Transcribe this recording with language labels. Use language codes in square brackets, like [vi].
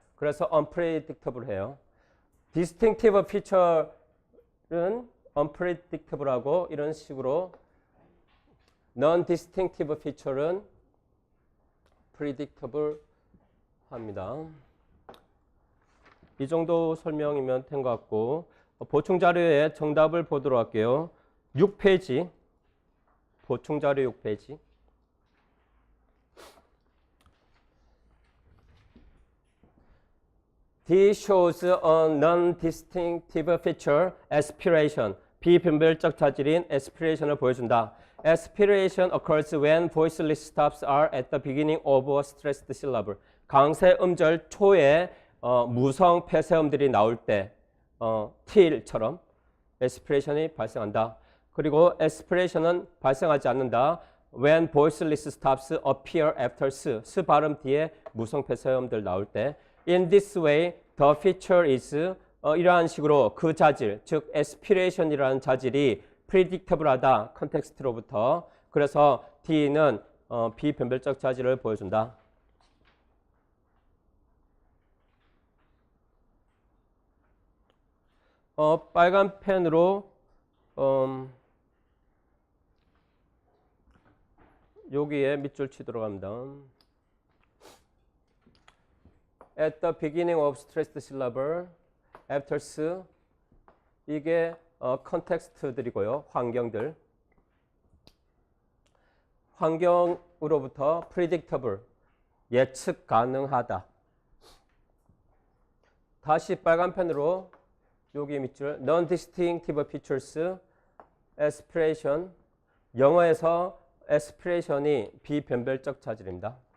[ko] 그래서 unpredictable해요. distinctive feature는 unpredictable하고 이런 식으로 non-distinctive feature는 predictable 합니다. 이 정도 설명이면 된 것 같고 보충 자료에 정답을 보도록 할게요. 6페이지 보충 자료 6페이지 [en] D shows a non-distinctive feature, aspiration. [ko] 비변별적 자질인 aspiration을 보여준다. [en] Aspiration occurs when voiceless stops are at the beginning of a stressed syllable. [ko] 강세 음절 초에 무성 폐쇄음들이 나올 때 till처럼 aspiration이 발생한다. 그리고 aspiration은 발생하지 않는다. [en] When voiceless stops appear after s [ko] 발음 뒤에 무성 폐쇄음들 나올 때 [en] In this way, the feature is [ko] 이러한 식으로 그 자질, 즉 aspiration이라는 자질이 predictable하다, 컨텍스트로부터. 그래서 D는 비변별적 자질을 보여준다. 빨간 펜으로 여기에 밑줄 치도록 합니다. [en] At the beginning of stressed syllable, after s [ko] 이게 컨텍스트들이고요. 환경들. 환경으로부터 predictable, 예측 가능하다. 다시 빨간 펜으로 여기 밑줄 [en] non-distinctive features, aspiration. [ko] 영어에서 aspiration이 비변별적 자질입니다.